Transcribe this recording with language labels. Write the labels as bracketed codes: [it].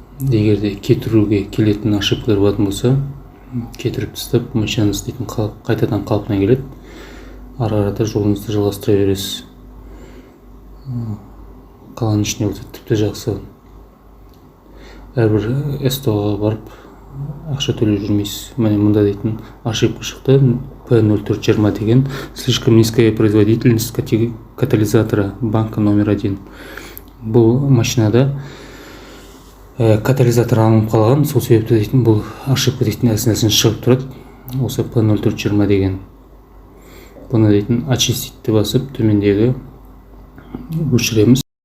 [kk] Егерде кетіруге келетін ошибкалар болатын болса, кетіріп тастап, машинаңыз дейтін қайтадан қалпына келеді. Ары-арада жолыңызды жалғастыра бересіз. Қаланың ішіне тіпті жақсы. Әрбір СТО-ға барып ақша төлеп жүрмейсіз. Міне мұнда дейтін ошибка шықты. [ru] P0420 [kk] деген [ru] слишком низкая производительность катализатора банка номер 1. [kk] Бұл машинада катализатор алынып қалған, сол себепті дейтін бұл ошибка дейтін әсін шығып тұрады. Осы P0420 деген. Бұны дейтін [ru] очистить [kk] басып, төмендегі өшіреміз.